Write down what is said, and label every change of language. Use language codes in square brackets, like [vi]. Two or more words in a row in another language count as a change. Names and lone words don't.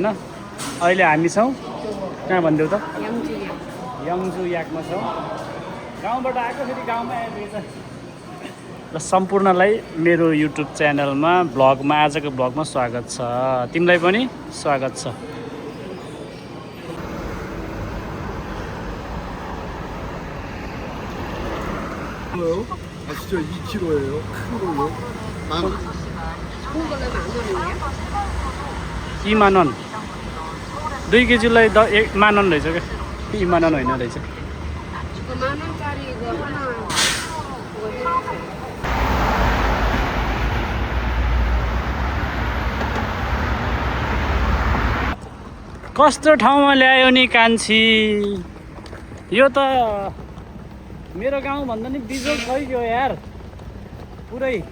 [ne] अहिले हामी छौँ कहाँ भन्देऊ त यङजु याकमा छौँ। गाउँबाट आएको फेरि गाउँमै आइपुगेछ। र सम्पूर्णलाई मेरो युट्युब च्यानलमा ब्लगमा आजको ब्लगमा स्वागत छ। तिमीलाई पनि स्वागत छ। [ko] 아 진짜 2kg예요. 큰 걸로. 좋은 걸로 10,000원이에요? [ne] 2만 원. 2kgलाई 1만 원 रहेछ क्या। 2만 원 होइन रहेछ। [ko] 그 10,000원짜리 이거 하나 그거 해주세요. [ne] कस्तो ठाउँमा ल्यायो नि कान्छी। यो त मेरो गाउँ भन्दा नि बिजोग भइगयो यार पुरै।